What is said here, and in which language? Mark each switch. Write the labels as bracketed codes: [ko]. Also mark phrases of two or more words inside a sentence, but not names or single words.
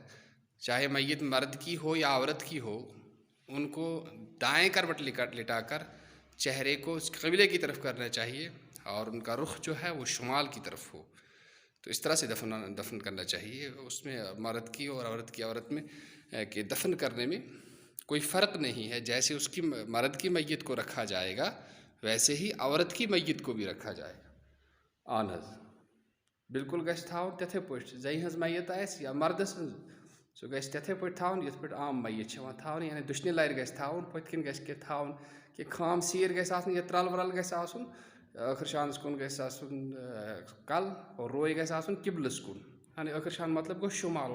[ur] چاہے میت مرد کی ہو یا عورت کی ہو، ان کو دائیں کروٹ لٹا کر چہرے کو قبلے کی طرف کرنا چاہیے اور ان کا رخ جو ہے وہ شمال کی طرف ہو، تو اس طرح سے دفن کرنا چاہیے۔ اس میں مرد کی اور عورت میں کہ دفن کرنے میں کوئی فرق نہیں ہے۔ جیسے اس کی مرد کی میت کو رکھا جائے گا ویسے ہی عورت کی میت کو بھی رکھا جائے گا۔ [ks] اہن حظ بالکل گژھِ تھاوُن تِتھے پٲٹھۍ، زَنہِ ہٕنٛز میت آسہِ یا مردس ہٕنٛز، سُہ گژھِ تِتھے پٲٹھۍ تھاوُن یِتھ پٲٹھۍ عام میت چھِ یِوان تھاونہٕ، یعنی دٔچھنہِ لَرِ گژھِ تھاوُن، پٔتھۍ کِنۍ گژھِ کینٛہہ تھاوُن، کہ خام سیٖر گژھِ آسٕنۍ یا ترٛل ورل گژھِ آسُن، ٲخر شانس کُن گژھِ آسُن کل اور روے گژھِ آسُن قبلس کُن، یعنی ٲخر شان مطلب گوٚو شُمال۔